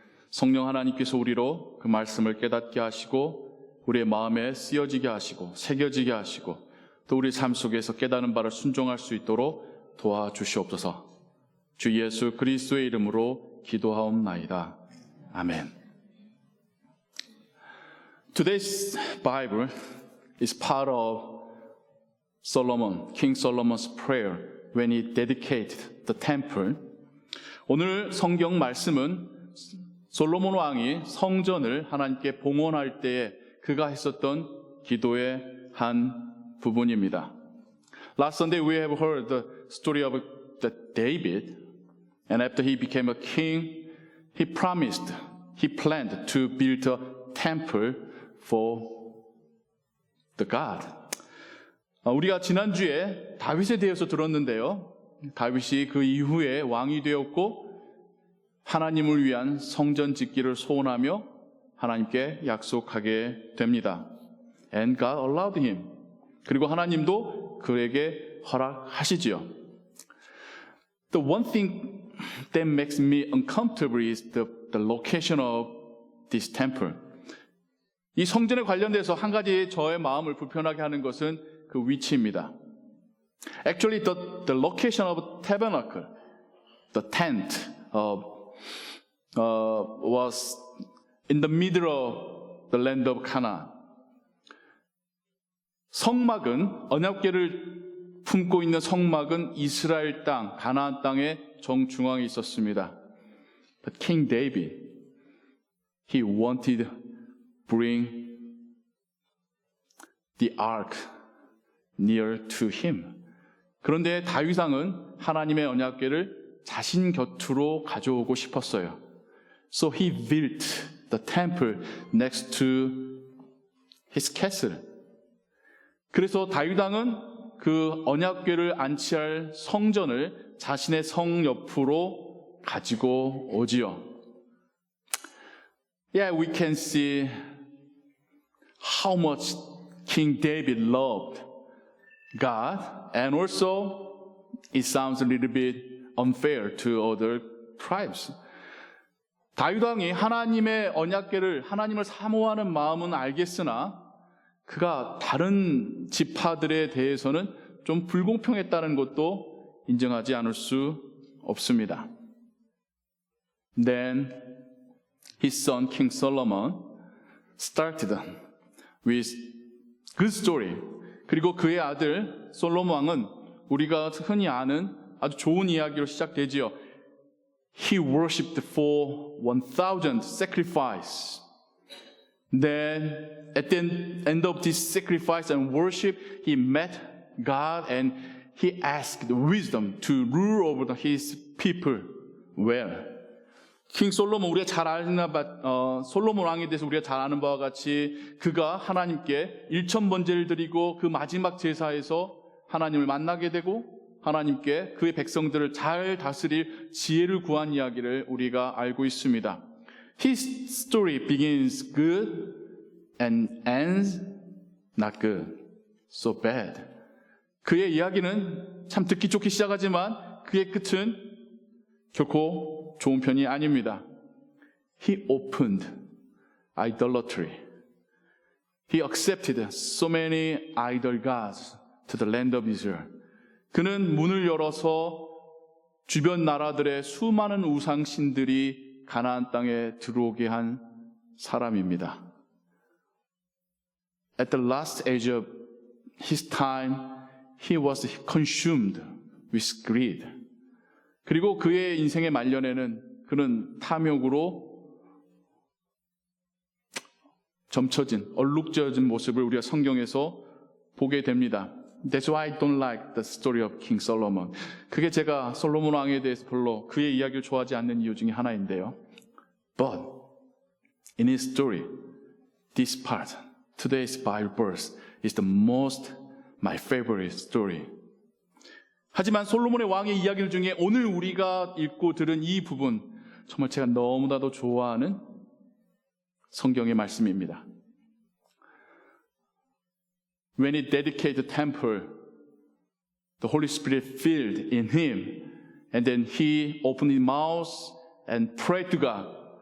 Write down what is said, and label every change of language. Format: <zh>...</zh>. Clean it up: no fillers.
<ko>성령 하나님께서 우리로 그 말씀을 깨닫게 하시고 우리의 마음에 쓰여지게 하시고 새겨지게 하시고 또 우리 삶 속에서 깨닫는 바를 순종할 수 있도록 도와주시옵소서. 주 예수 그리스도의 이름으로 기도하옵나이다. 아멘.</ko> <en>Today's Bible is part of Solomon, King Solomon's prayer when he dedicated the temple.</en> <ko>오늘 성경 말씀은 솔로몬 왕이 성전을 하나님께 봉헌할 때에 그가 했었던 기도의 한 부분입니다.</ko> <en>Last Sunday we have heard the story of David, and after he became a king, he planned to build a temple for the God.</en> <ko>우리가 지난주에 다윗에 대해서 들었는데요. 다윗이 그 이후에 왕이 되었고 하나님을 위한 성전 짓기를 소원하며 하나님께 약속하게 됩니다.</ko> <en>And God allowed him.</en> <ko>그리고 하나님도 그에게 허락하시지요.</ko> <en>The one thing that makes me uncomfortable is the location of this temple.</en> <ko>이 성전에 관련돼서 한 가지 저의 마음을 불편하게 하는 것은 그 위치입니다.</ko> <en>Actually, the location of tabernacle, the tent, was in the middle of the land of Canaan.</en> <ko>성막은 언약궤를 품고 있는 성막은 이스라엘 땅, 가나안 땅의 정중앙에 있었습니다.</ko> <en>But King David, he wanted to bring the ark near to him.</en> <ko>그런데 다윗 왕은 하나님의 언약궤를 자신 곁으로 가져오고 싶었어요.</ko> <en>So he built the temple next to his castle.</en> <ko>그래서 다윗 왕은 그 언약궤를 안치할 성전을 자신의 성 옆으로 가지고 오지요.</ko> <en>Yeah, we can see how much King David loved God, and also it sounds a little bit unfair to other tribes.</en> <ko>다윗 왕이 하나님의 언약궤를 하나님을 사모하는 마음은 알겠으나 그가 다른 지파들에 대해서는 좀 불공평했다는 것도 인정하지 않을 수 없습니다.</ko> <en>Then his son King Solomon started with good story.</en> <ko>그리고 그의 아들 솔로몬 왕은 우리가 흔히 아는 아주 좋은 이야기로 시작되지요.</ko> <en>He worshipped for 1,000 sacrifice. Then at the end of this sacrifice and worship, he met God and he asked wisdom to rule over his people well.</en> <ko>킹 솔로몬, 우리가 잘 아는 솔로몬 왕에 대해서 우리가 잘 아는 바와 같이 그가 하나님께 일천번제를 드리고 그 마지막 제사에서 하나님을 만나게 되고 하나님께 그의 백성들을 잘 다스릴 지혜를 구한 이야기를 우리가 알고 있습니다.</ko> <en>His story begins good and ends not good, so bad.</en> <ko>그의 이야기는 참 듣기 좋게 시작하지만 그의 끝은 결코 좋은 편이 아닙니다.</ko> <en>He opened idolatry. He accepted so many idol gods to the land of Israel.</en> <ko>그는 문을 열어서 주변 나라들의 수많은 우상신들이 가나안 땅에 들어오게 한 사람입니다.</ko> <en>At the last age of his time, he was consumed with greed.</en> <ko>그리고 그의 인생의 말년에는 그는 탐욕으로 점쳐진, 얼룩져진 모습을 우리가 성경에서 보게 됩니다.</ko> <en>That's why I don't like the story of King Solomon.</en> <ko>그게 제가 솔로몬 왕에 대해서 별로 그의 이야기를 좋아하지 않는 이유 중에 하나인데요.</ko> <en>But in his story, this part, today's Bible verse, is the most my favorite story.</en> <ko>하지만 솔로몬의 왕의 이야기들 중에 오늘 우리가 읽고 들은 이 부분, 정말 제가 너무나도 좋아하는 성경의 말씀입니다.</ko> <en>When he dedicated the temple, the Holy Spirit filled in him, and then he opened his mouth and prayed to God.</en>